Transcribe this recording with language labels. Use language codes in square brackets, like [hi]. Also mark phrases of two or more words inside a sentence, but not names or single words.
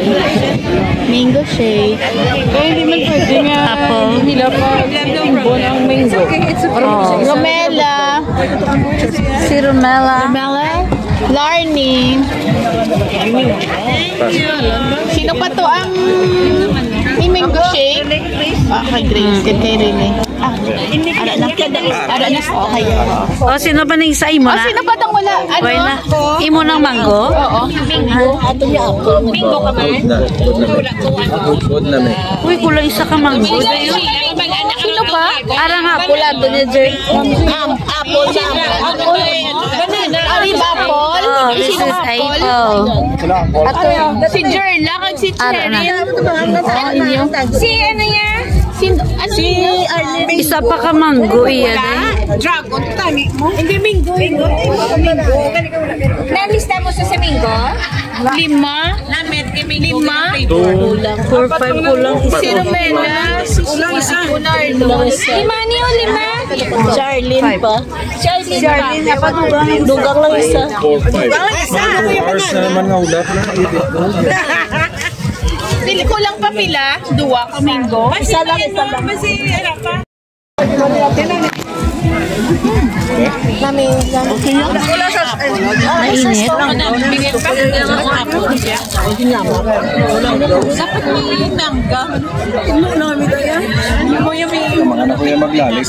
[en] Mango shake. [tl] hindi man pwede nga. [hil] Apple. Nila pa. Timbo ng mango. Romela. Si Romela. Larnie. Sino pa to ang [en] mango shake? [hil] Kay Grace. Kay Rene. Ara na. Okay. O, sino ba nang isa? Imo na? Sino pa tang wala? Okay na. Imo ng mango? Oo. Ato niya ako. Mango ka man? Good na may. Uy, kulang isa ka mango. Sino pa? Arang hapon ato niya, Jer. Apple sa apple. Arib apple? Oh, this is apple. Si Jerla kag si Cheryl. Si ano niya? Si Arlene. Isa pa ka mango, iyan. Dragon, tani mo. Hindi mingo. Nalista mo sa Mingo? 5? 5? 4, 5 kulang. Si Romela. Kulang isa. Lima niyo, 5? Charlene pa. Charlene pa. Dugang lang isa. 4, 5. 2 hours na naman nga ulat na. [ceb] Dili ko lang pa pila. [hil] 2 ka mango. Isa lang. Mainit. Dapat may mangga. [tl] Mga anak ko yung maglalis.